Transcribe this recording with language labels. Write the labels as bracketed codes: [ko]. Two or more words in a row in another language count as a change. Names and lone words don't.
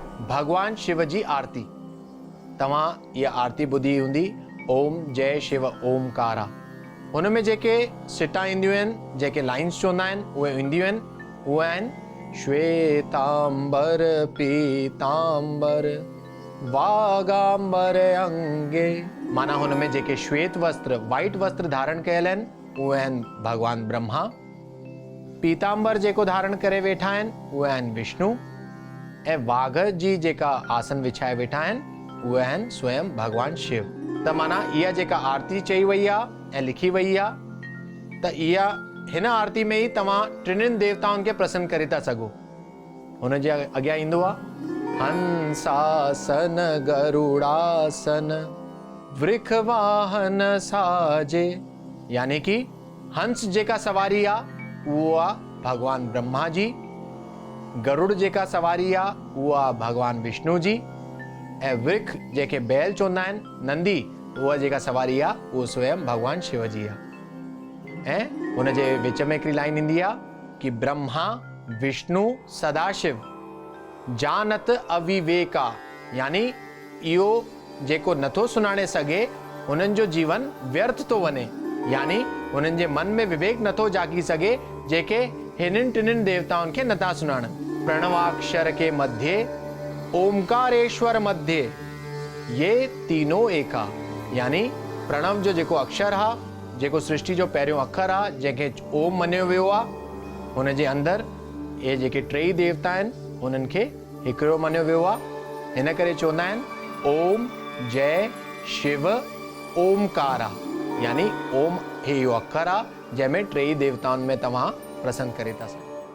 [sd] भगवान शिव जी आरती। तव्हां ये आरती ॿुधी हूंदी, [hi] ओम जय शिव ओमकारा। [sd] उनमें जेके सिटा ईंदियूं आहिनि, जेके लाइन्स चवंदा आहिनि, उहे ईंदियूं आहिनि, उहे आहिनि [hi] श्वेतांबर पीतांबर वागांबर अंगे। [sd] माना हुनमें जेके श्वेत वस्त्र, वाइट वस्त्र धारण कयल आहिनि, उहे आहिनि भगवान ब्रह्मा। पीतांबर जेको धारण करे वेठा आहिनि, उहे आहिनि विष्णु। ऐं वाघ जी जेका आसन विछाए वेठा आहिनि, उहे आहिनि स्वयं भगवान शिव। त माना इहा जेका आरती चई वई आहे ऐं लिखी वई आहे, त इहा हिन आरती में ई तव्हां टिनिनि देवताउनि खे प्रसन्न करे था सघो। हुन जे अॻियां ईंदो आहे [hi] हंसासन गरुड़ासन वृख वाहन साजे। [sd] यानी कि हंस जेका सवारी आहे उहो आहे भगवान ब्रह्मा जी, गरुड़ जेका सवारी आहे उहा आहे भगवान विष्णु जी, ऐं वृख जेके बैल चवंदा आहिनि, नंदी, उहा जेका सवारी आहे उहो स्वयं भगवान शिव जी आहे। ऐं हुन जे विच में हिकिड़ी लाइन ईंदी आहे कि [hi] ब्रह्मा विष्णु सदाशिव जानत अविवेका। [sd] यानी इहो जेको नथो सुञाणे सघे, हुननि जो जीवन व्यर्थ थो वञे। यानी हुननि जे मन में विवेक नथो जागी सघे, जेके हिननि टिनिनि देवताउनि खे नथा सुञाणनि। [hi] प्रणवाक्षर के मध्य ओमकारेश्वर मध्य ये तीनों एका। [sd] यानी प्रणव जो जेको अक्षर हा, जेको सृष्टि जो पहिरियों अखर आहे, जंहिंखे ओम मञियो वियो आहे, हुन जे अंदरि ये जेके टई देवता आहिनि, उन्हनि खे हिकिड़ो मञियो वियो आहे। हिन करे चवंदा आहिनि [hi] ओम जय शिव ओमकारा। [sd] यानी ओम हे इहो अखर आहे जंहिंमें टई देवताउनि में तव्हां प्रसन्न करे था सघो।